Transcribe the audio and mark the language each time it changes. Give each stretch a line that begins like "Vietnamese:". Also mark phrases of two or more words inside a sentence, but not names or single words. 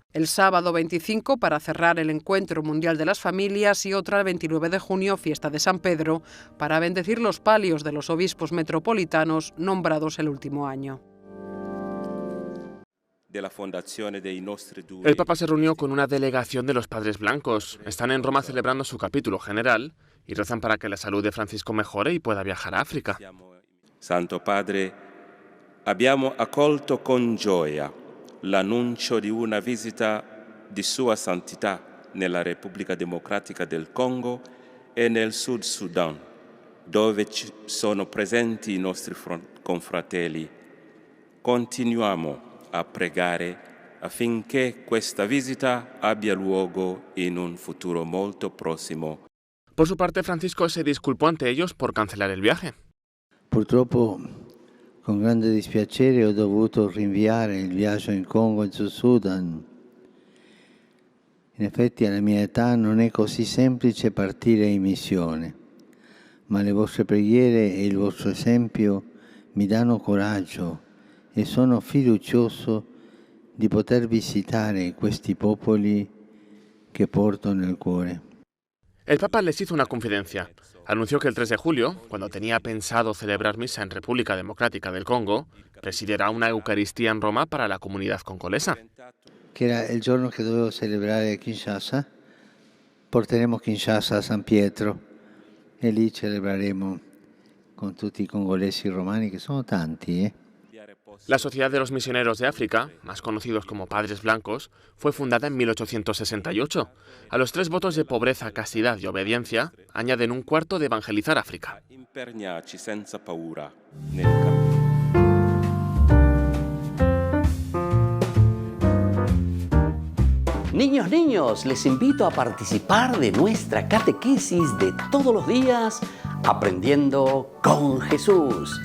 Spanish: El sábado 25 para cerrar el Encuentro Mundial de las Familias y otra el 29 de junio, fiesta de San Pedro, para bendecir los palios de los obispos metropolitanos nombrados el último año. El Papa se reunió con una delegación de los Padres Blancos. Están en Roma celebrando su capítulo general y rezan para que la salud de Francisco mejore y pueda viajar a África.
Italian: Santo Padre, abbiamo accolto con gioia l'annuncio di una visita di Sua Santità nella Repubblica Democratica del Congo e nel Sud Sudan, dove sono presenti i nostri confratelli. Continuiamo a pregare affinché questa visita abbia luogo in un futuro molto prossimo.
Spanish: Por su parte, Francisco se disculpó ante ellos por cancelar el viaje.
Italian: Purtroppo, con grande dispiacere, ho dovuto rinviare il viaggio in Congo e sul Sudan. In effetti, alla mia età non è così semplice partire in missione, ma le vostre preghiere e il vostro esempio mi danno coraggio e sono fiducioso di poter visitare questi popoli che porto nel cuore.
Spanish: El Papa les hizo una confidencia. Anunció que el 3 de julio, cuando tenía pensado celebrar misa en República Democrática del Congo, presidirá una Eucaristía en Roma para la comunidad congolesa.
Italian: Che era il giorno che dovevo celebrare a Kinshasa, porteremo Kinshasa a San Pietro e lì celebreremo con tutti i congolesi romani, che sono tanti,
Spanish: La Sociedad de los Misioneros de África, más conocidos como Padres Blancos, fue fundada en 1868. A los 3 votos de pobreza, castidad y obediencia, añaden un cuarto de evangelizar África. Niños, les invito a participar de nuestra catequesis de todos los días, Aprendiendo con Jesús.